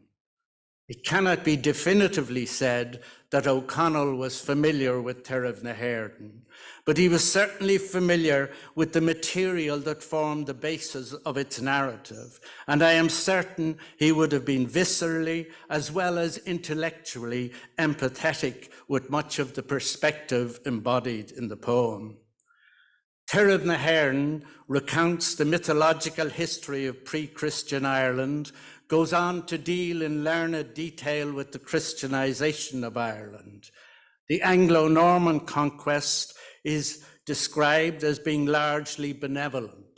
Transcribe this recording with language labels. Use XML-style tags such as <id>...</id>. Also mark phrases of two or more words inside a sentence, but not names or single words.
<en>It cannot be definitively said that O'Connell was familiar with Teirv na HÉireann, but he was certainly familiar with the material that formed the basis of its narrative, and I am certain he would have been viscerally as well as intellectually empathetic with much of the perspective embodied in the poem. Teirv na HÉireann recounts the mythological history of pre-Christian Ireland, goes on to deal in learned detail with the Christianization of Ireland. The Anglo-Norman conquest is described as being largely benevolent.</en>